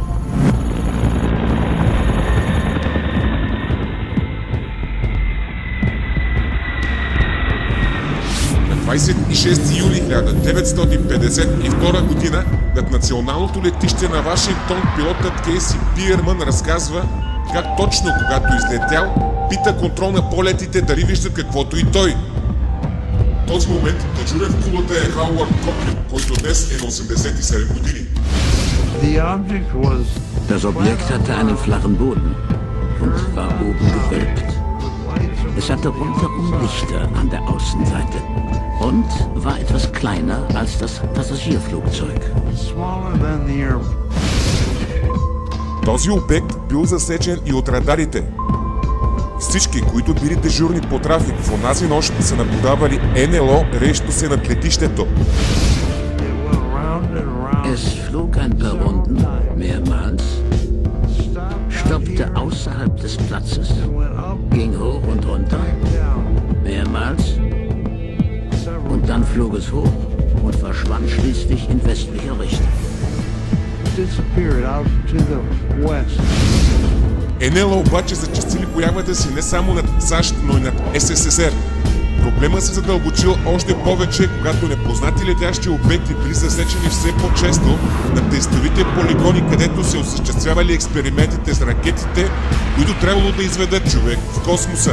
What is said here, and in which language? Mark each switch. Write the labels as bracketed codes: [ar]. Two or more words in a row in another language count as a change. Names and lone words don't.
[bg] На 26 юли 1952 година над националното летище на Вашингтон пилотът Кейси Пиърман разказва как точно когато излетял, пита контрол на полетите дали виждат каквото и той. В този момент дежурен в кулата е Хауърд Коплин, който днес е на 87 години. [de] Das Objekt hatte einen flachen Boden und war oben gewölbt. Es hatte rundherum Lichter an der Außenseite und war etwas kleiner als das Passagierflugzeug. [bg] Този обект бил засечен и от радарите. Всички, които били дежурни по трафик в онази нощ, са наблюдавали НЛО, рещо се над летището. [de] Es flog ein paar Runden, mehrmals, stoppte außerhalb des Platzes, ging hoch und runter, mehrmals, und dann flog es hoch und verschwand schließlich in westlicher Richtung. [bg] НЛО обаче зачастили появата си не само над САЩ, но и над СССР. Проблемът се задълбочил още повече, когато непознати летящи обекти били засечени все по-често на тестовите полигони, където се осъществявали експериментите с ракетите, които трябвало да изведат човек в космоса.